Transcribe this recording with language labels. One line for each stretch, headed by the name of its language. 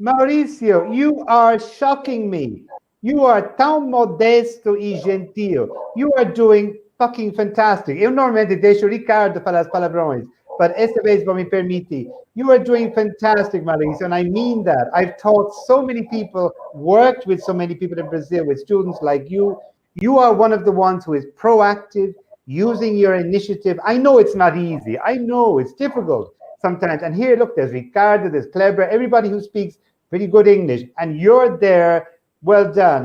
English: Mauricio, you are shocking me. You are
Portuguese: tão modesto e gentil.
English: You are doing fucking fantastic.
Portuguese: Eu normalmente deixo o Ricardo falar as palavrões,
English: but
Portuguese: esta vez vou me permitir.
English: You are doing fantastic, Mauricio, and I mean that. I've taught so many people, worked with so many people in Brazil, with students like you. You are one of the ones who is proactive, using your initiative. I know it's not easy. I know it's difficult sometimes. And here, look, there's Ricardo, there's Kleber, everybody who speaks pretty good English, and you're there. Well done.